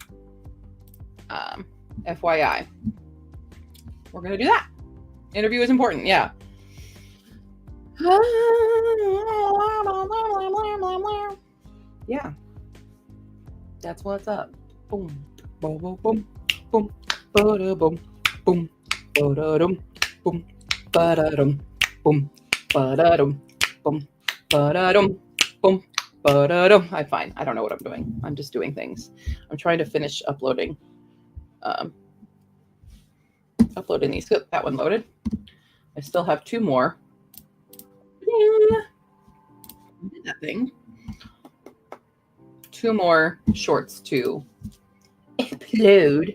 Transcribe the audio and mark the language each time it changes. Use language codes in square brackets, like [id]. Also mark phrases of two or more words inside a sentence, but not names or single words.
[en] FYI. We're going to do that. Interview is important, yeah. Yeah. That's what's up. Boom. Boom, boom, boom. Boom. Ba-da-boom. Boom. Ba-da-dum. Boom. Ba-da-dum. Boom. Ba-da-dum. Boom. Ba-da-dum. Boom. Ba-da-dum. I'm fine. I don't know what I'm doing. I'm just doing things. I'm trying to finish uploading. Uploading these. Good. That one loaded. I still have 2 more. Did that thing. 2 more shorts to upload.